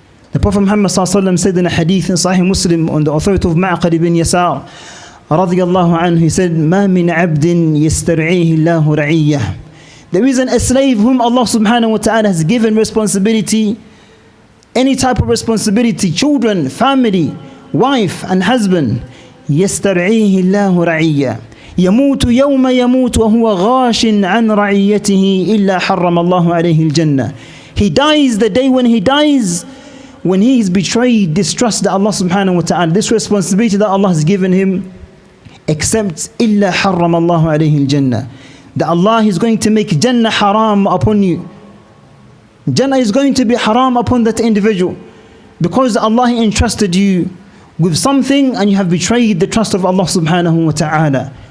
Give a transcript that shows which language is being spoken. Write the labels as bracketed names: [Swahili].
[English] The Prophet Muhammad said in a hadith in Sahih Muslim on the authority of Ma'qad ibn Yasar radiyallahu anhu, he said, [Arabic] "Ma min abdin yastar'ihi Allahu ra'iyyah." [English] There isn't a slave whom Allah subhanahu wa ta'ala has given responsibility, any type of responsibility, children, family, wife and husband. [Arabic] يسترعيه الله رعية يموت يوم يموت وهو غاش عن رعيته إلا حرم الله عليه الجنة. [English] He dies the day when he dies, when he is betrayed, distrust that Allah subhanahu wa ta'ala, this responsibility that Allah has given him, except [Arabic] إلا حرم الله عليه الجنة, [English] that Allah is going to make Jannah haram upon you. Jannah is going to be haram upon that individual because Allah entrusted you with something and you have betrayed the trust of Allah subhanahu wa ta'ala.